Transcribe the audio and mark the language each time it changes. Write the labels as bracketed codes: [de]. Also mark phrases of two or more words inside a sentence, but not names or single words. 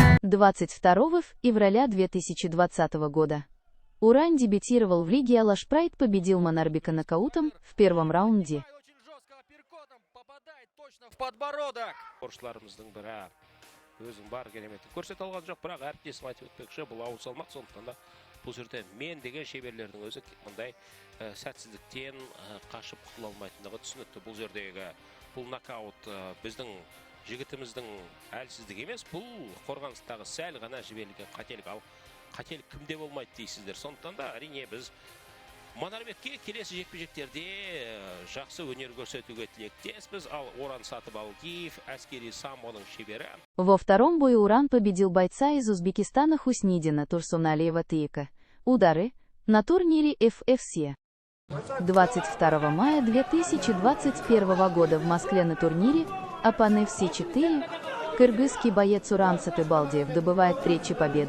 [ru] 22 февраля 2020 года. Уран дебютировал в лиге Алаш Прайд, победил Манарбека нокаутом в первом раунде. Очень жестко апперкотом попадает точно в подбородок. [kk] Спортшыларымыздың бірі өзің бар кереметті көрсете алған жоқ, бірақ әріптесім айтып өтпекші, бұл ауыр салмақ, сондықтан да бұл жерде мен деген шеберлердің өзі мұндай сәтсіздіктен қашып құтыла алмайтындығы түсінікті. Бұл жердегі бұл нокаут біздің жігітіміздің әлсіздігі емес, бұл қорғаныстағы сәл ғана жіберілген қателік. Ал қателік кімде болмайды дейсіздер. Сондықтан да әрине біз Манарбекке келесі жекпе-жектерде жақсы өнер көрсетуге тілектеспіз. Ал Оран Сатыбалдиев әскери самбоның шебері. [ru] Во втором бою Уран победил бойца из Узбекистана Хуснидина Турсуналиева Тыйка. Удары на турнире FFC. 22 мая 2021 года в Москве на турнире APAN FC4 кыргызский боец Уран Сатыбалдиев добывает третью победу.